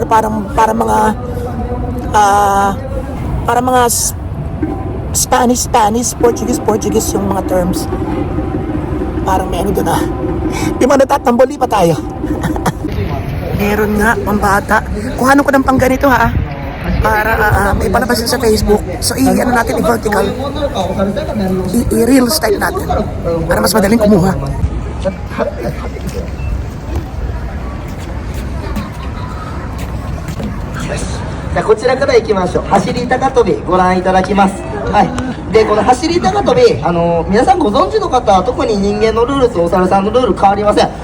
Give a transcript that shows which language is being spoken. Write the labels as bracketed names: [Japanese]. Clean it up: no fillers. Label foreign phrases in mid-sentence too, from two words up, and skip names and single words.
[Filipino] Para mga Spanish, Portuguese yung mga terms. Parang may ano doon ah. Di ba natatamboli pa tayo? Meron nga, pambata. Kuhanon ko ng pang ganito ha. Para may palabas sa Facebook. So i-ano natin, i-vertical. I-real style natin. Para mas madaling kumuha. [Japanese] じゃあこちらから行きましょう。走り高跳びご覧いただきます。はい。でこの走り高跳び皆さんご存知の方は特に人間のルールとお猿さんのルール変わりません。